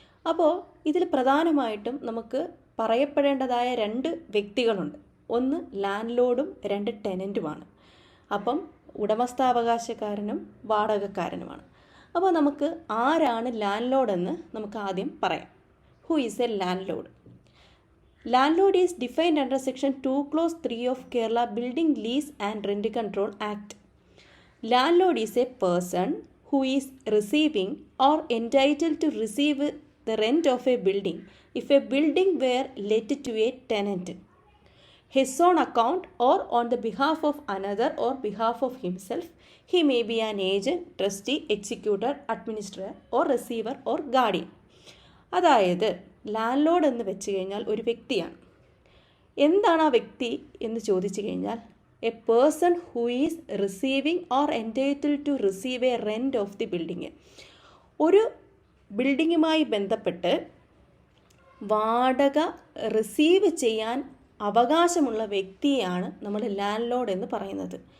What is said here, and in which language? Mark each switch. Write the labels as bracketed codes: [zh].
[ml] അപ്പോൾ ഇതിൽ പ്രധാനമായിട്ടും നമുക്ക് പറയപ്പെടേണ്ടതായ 2 വ്യക്തികളുണ്ട്. ഒന്ന് ലാൻഡ് ലോഡും 2 ടെനൻറ്റുമാണ്. അപ്പം ഉടമസ്ഥാവകാശക്കാരനും വാടകക്കാരനുമാണ്. അപ്പോൾ നമുക്ക് ആരാണ് ലാൻഡ് ലോഡ് എന്ന് നമുക്ക് ആദ്യം പറയാം. [en] Who is a landlord? Landlord is defined under section 2 clause 3 of Kerala Building Lease and Rent Control Act. Landlord is a person who is receiving or entitled to receive the rent of a building if a building were let to a tenant, his own account or on the behalf of another or behalf of himself. He may be an agent, trustee, executor, administrator or receiver or guardian. [ml] അതായത് land load എന്ന് വെച്ച് കഴിഞ്ഞാൽ ഒരു വ്യക്തിയാണ്. എന്താണ് ആ വ്യക്തി എന്ന് ചോദിച്ചു കഴിഞ്ഞാൽ [en] A person who is receiving or entitled to receive a rent of the building. [ml] ഒരു ബിൽഡിങ്ങുമായി ബന്ധപ്പെട്ട് വാടക റിസീവ് ചെയ്യാൻ അവകാശമുള്ള വ്യക്തിയാണ് നമ്മൾ ലാൻഡ് ലോഡ് എന്ന് പറയുന്നത്.